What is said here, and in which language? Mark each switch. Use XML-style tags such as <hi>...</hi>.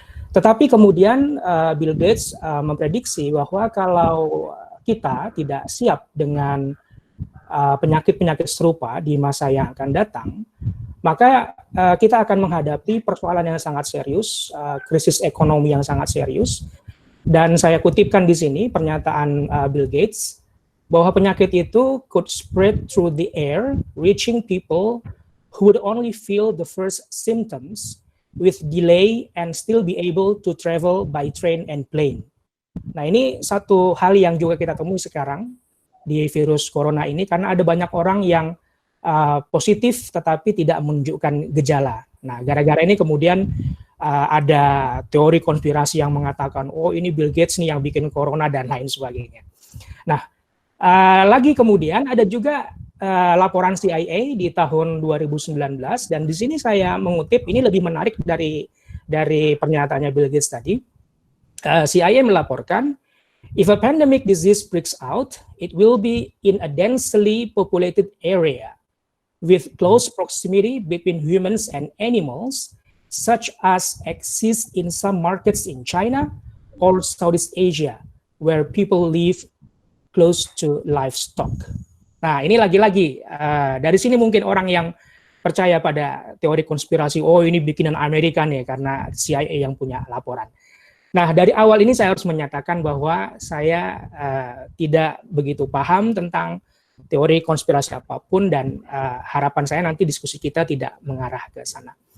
<id>Tetapi kemudian Bill Gates memprediksi bahwa kalau kita tidak siap dengan penyakit-penyakit serupa di masa yang akan datang, maka kita akan menghadapi persoalan yang sangat serius, krisis ekonomi yang sangat serius. Dan saya kutipkan di sini pernyataan Bill Gates, bahwa penyakit itu</id> <en>could spread through the air, reaching people who would only feel the first symptoms with delay and still be able to travel by train and plane.</en> <id>Nah, ini satu hal yang juga kita temui sekarang di virus corona ini, karena ada banyak orang yang positif tetapi tidak menunjukkan gejala. Nah, gara-gara ini kemudian ada teori konspirasi yang mengatakan, oh ini Bill Gates nih yang bikin corona dan lain sebagainya. Nah, lagi kemudian ada juga laporan CIA di tahun 2019, dan di sini saya mengutip, ini lebih menarik dari pernyataannya Bill Gates tadi. CIA melaporkan,</id> <en>if a pandemic disease breaks out, it will be in a densely populated area with close proximity between humans and animals, such as exist in some markets in China or Southeast Asia, where people live close to livestock.</en> <id>Nah, ini lagi-lagi dari sini mungkin orang yang percaya pada teori konspirasi, oh ini bikinan Amerika nih karena CIA yang punya laporan. Nah, dari awal ini saya harus menyatakan bahwa saya tidak begitu paham tentang teori konspirasi apapun, dan harapan saya nanti diskusi kita tidak mengarah ke sana.</id>